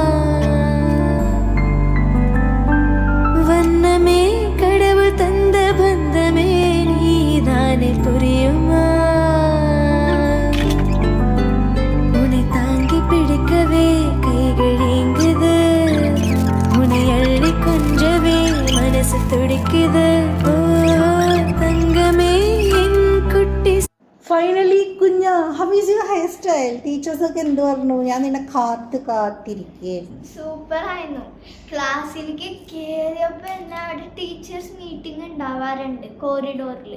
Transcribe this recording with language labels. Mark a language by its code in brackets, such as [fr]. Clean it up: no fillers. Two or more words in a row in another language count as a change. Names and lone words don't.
[ta] வண்ணமே கடவுள் தந்த பந்தமே நீதானே புரியுமா உன்னை தாங்கி பிடிக்கவே கைகள் ஏங்குது உன்னை அள்ளி கொஞ்சவே மனசு துடிக்குது ஓ தங்கமே என் குட்டி. [en] ഫൈനലി കുഞ്ഞ, how is your hair style? [ml] ടീച്ചേഴ്സ് ഒക്കെ എന്ത് പറഞ്ഞു? ഞാൻ നിന്നെ കാത്തിരിക്കുകയായിരുന്നു. സൂപ്പർ ആയിരുന്നു. ക്ലാസ്സിലേക്ക് കയറിയപ്പോ എന്നെ അവിടെ [en] teachers meeting [ml] ഉണ്ടാവാറുണ്ട് കോറിഡോറിൽ.